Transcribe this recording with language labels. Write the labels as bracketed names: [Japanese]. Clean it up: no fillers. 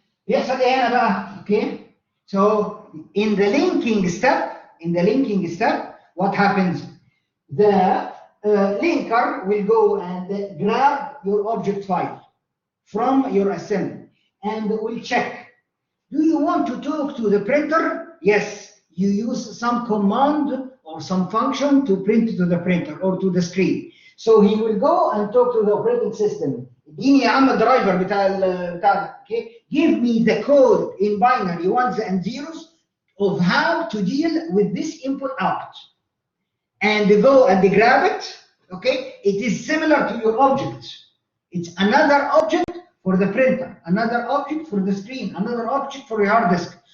[Arabic] يحصل ايه هنا بقى؟ Okay. [English] So in the linking step, what happens? The linker will go and grab your object file from your assembly and will check. Do you want to talk to the printer? Yes. You use some command or some function to print to the printer or to the screen. So he will go and talk to the operating system. [Arabic] اديني يا عم الدرايفر بتاع okay? [English] Give me the code in binary ones and zeros of how to deal with this input output. And go and grab it. Okay? It is similar to your object. It's another object for the printer, another object for the screen, another object for your hard disk.